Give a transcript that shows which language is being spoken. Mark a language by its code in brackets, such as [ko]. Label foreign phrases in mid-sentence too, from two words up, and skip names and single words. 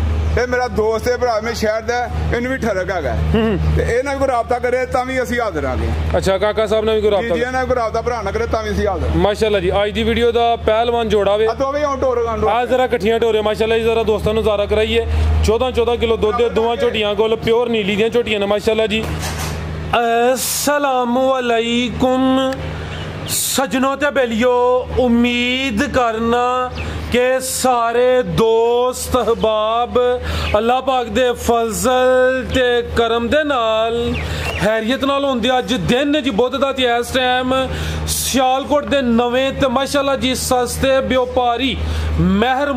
[pa] ਇਹ ਮੇਰਾ ਦੋਸਤ ਹੈ ਭਰਾ ਮੇਰੇ ਸ਼ਹਿਰ ਦਾ ਇਹਨੂੰ ਵੀ ਠਰਕ ਹੈਗਾ ਤੇ ਇਹ ਨਾਲ ਕੋਈ ਰਾਬਤਾ ਕਰੇ ਤਾਂ ਵੀ ਅਸੀਂ ਹਾਜ਼ਰ ਆਂਗੇ। ਅੱਛਾ ਕਾਕਾ ਸਾਹਿਬ ਨੇ ਵੀ ਕੋਈ ਰਾਬਤਾ ਜੀ ਇਹਨਾਂ ਕੋਈ ਰਾਬਤਾ ਭਰਾ ਨਾ ਕਰੇ ਤਾਂ ਵੀ ਅਸੀਂ ਹਾਜ਼ਰ। ਮਾਸ਼ਾਅੱਲਾ ਜੀ ਅੱਜ ਦੀ ਵੀਡੀਓ ਦਾ ਪਹਿਲਵਾਨ ਜੋੜਾ ਵੇ ਦੋਵੇਂ ਹੁਣ ਟੋਰ ਗਾਂਡੋ ਆ ਜਰਾ ਇਕੱਠੀਆਂ ਟੋਰੇ ਮਾਸ਼ਾਅੱਲਾ ਜੀ ਜ਼ਰਾ ਦੋਸਤੋ ਨਜ਼ਾਰਾ ਕਰਾਈਏ 14-14 ਕਿੱਲੋ ਦੁੱਧ ਦੋਵਾਂ ਝੋਟੀਆਂ ਕੋਲ ਪਿਓਰ ਨੀਲੀ ਦੀਆਂ ਝੋਟੀਆਂ ਨੇ ਮਾਸ਼ਾਅੱਲਾ ਜੀ। [ar] السلام عليكم [pa] ਸੱਜਣੋ ਤੇ ਬੇਲੀਓ ਉਮੀਦ ਕਰਨਾ ਕਿ ਸਾਰੇ ਦੋਸਤ ਅਹਬਾਬ ਅੱਲਾ ਪਾਕ ਦੇ ਫ਼ਜ਼ਲ ਤੇ ਕਰਮ ਦੇ ਨਾਲ ਹੈਰੀਅਤ ਨਾਲ ਹੋਂਦੇ। ਅੱਜ ਦਿਨ ਜੀ ਬੁੱਧ ਦਾ ਤੇ ਇਸ ਟਾਈਮ ਸਿਆਲਕੋਟ ਦੇ ਨਵੇਂ ਤੇ ਮਾਸ਼ਾਅੱਲਾ ਜੀ ਸਸਤੇ ਵਪਾਰੀ ਮਹਰ